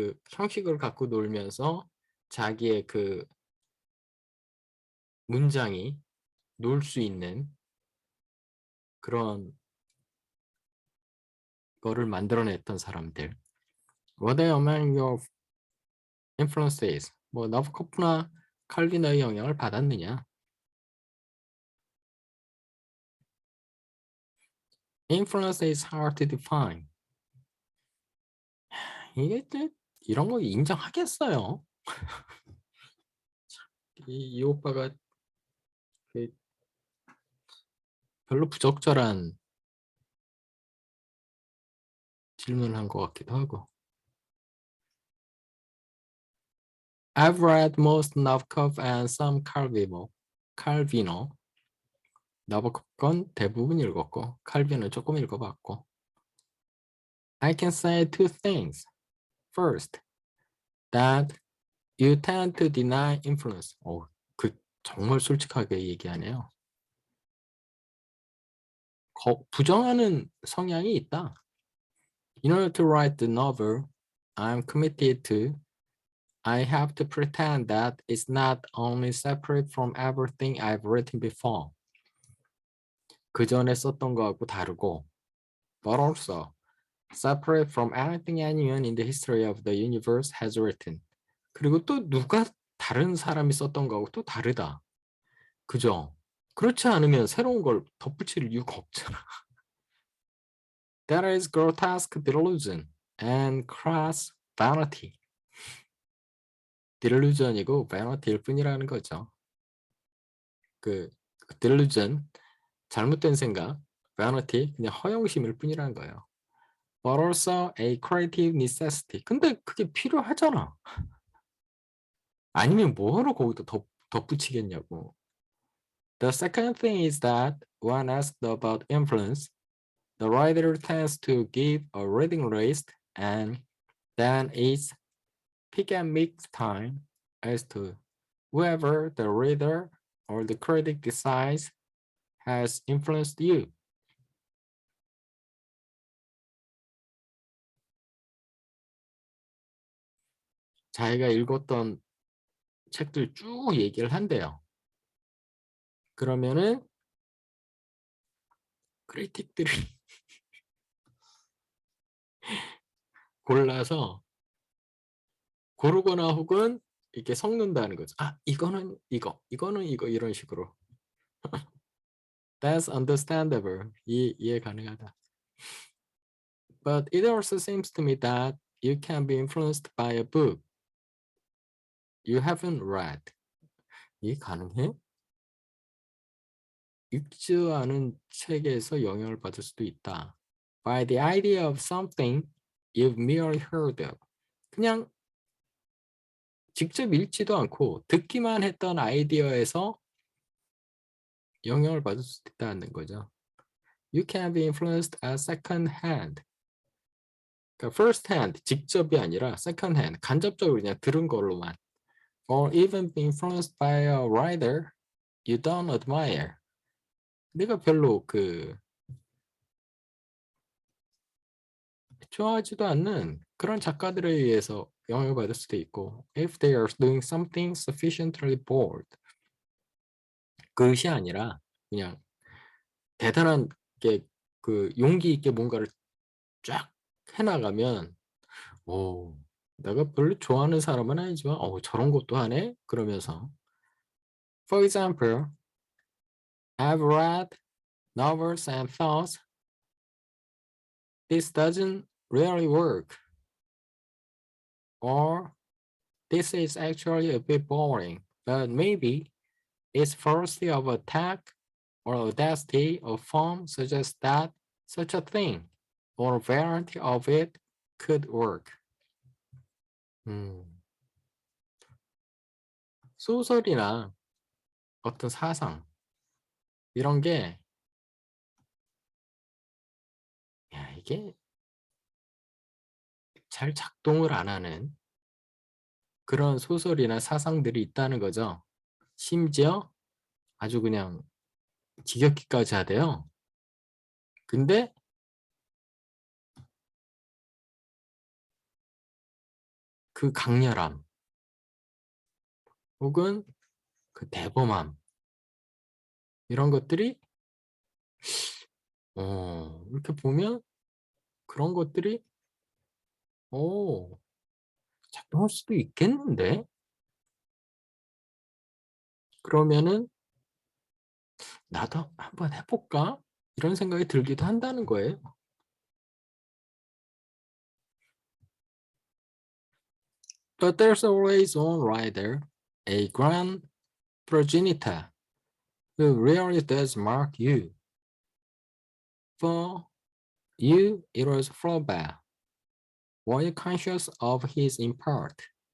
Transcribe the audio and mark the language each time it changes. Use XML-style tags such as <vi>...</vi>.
<ko>형식을 갖고 놀면서 자기의 그 문장이 놀 수 있는 그런 거를 만들어냈던 사람들.</ko> <en>What are among your influences?</en> <ko>뭐 나보코프나 칼비노의 영향을 받았느냐?</ko> <en>Influence is hard to define.</en> <ko>이게 이런 거 인정하겠어요? 이 오빠가 그 별로 부적절한 질문을 한 것 같기도 하고.</ko> <en>I've read most Nabokov and some Calvino.</en> <ko>나보코 건 대부분 읽었고 칼빈은 조금 읽어봤고.</ko> <en>I can say two things. First, that you tend to deny influence.</en> <ko>그 정말 솔직하게 얘기하네요. 부정하는 성향이 있다.</ko> <en>In order to write the novel I'm committed to, I have to pretend that it's not only separate from everything I've written before.</en> <ko>그 전에 썼던 거하고 다르고,</ko> <en>but also separate from anything anyone in the history of the universe has written.</en> <ko>그리고 또 누가 다른 사람이 썼던 거하고 또 다르다. 그죠? 그렇지 않으면 새로운 걸 덧붙일 이유가 없잖아.</ko> <en>That is grotesque delusion and crass vanity.</en> <ko>delusion이고 vanity일 뿐이라는 거죠. 그 delusion, 잘못된 생각, vanity, 그냥 허영심일 뿐이라는 거예요.</ko> <en>But also a creative necessity.</en> <ko>근데 그게 필요하잖아. 아니면 뭐하러 거기다 덧붙이겠냐고.</ko> <en>The second thing is that when asked about influence, the writer tends to give a reading list and then it's pick and mix time as to whoever the reader or the critic decides has influenced you.</en> <ko>자기가 읽었던 책들 쭉 얘기를 한대요. 그러면은 크리틱들이 골라서 고르거나 혹은 이렇게 섞는다는 거죠. 이거는 이거는 이거 이런 식으로.</ko> <en>That's understandable.</en> <ko>이해 가능하다.</ko> <en>But it also seems to me that you can be influenced by a book you haven't read.</en> <ko>이해 가능해? 읽지 않은 책에서 영향을 받을 수도 있다.</ko> <en>By the idea of something you've merely heard of.</en> <ko>그냥 직접 읽지도 않고 듣기만 했던 아이디어에서 영향을 받을 수도 있다는 거죠.</ko> <en>You can be influenced as second hand.</en> <ko>그러니까 first hand, 직접이 아니라 second hand, 간접적으로 그냥 들은 걸로만.</ko> <en>Or even be influenced by a writer you don't admire.</en> <ko>내가 별로 좋아하지도 않는 그런 작가들에 의해서 영향을 받을 수도 있고</ko> <en>if they are doing something sufficiently bold.</en> <ko>그것이 아니라 그냥 대단한 게 용기 있게 뭔가를 쫙 해나가면 오, 내가 별로 좋아하는 사람은 아니지만 저런 것도 하네? 그러면서</ko> <en>For example, I've read novels and thought this doesn't really work or this is actually a bit boring, but maybe its variety of attack or audacity of form suggests that such a thing or a variety of it could work.</en> <ko>소설이나 어떤 사상 이런 게 이게 잘 작동을 안 하는 그런 소설이나 사상들이 있다는 거죠. 심지어 아주 그냥 지겹기까지 하대요. 근데 그 강렬함 혹은 그 대범함 이런 것들이 이렇게 보면 그런 것들이 작동할 수도 있겠는데? 그러면은 나도 한번 해볼까? 이런 생각이 들기도 한다는 거예요.</ko> <en>But there's always one writer, a grand progenitor, who really does mark you. For you, it was Flaubert. Were you conscious of his import?</en>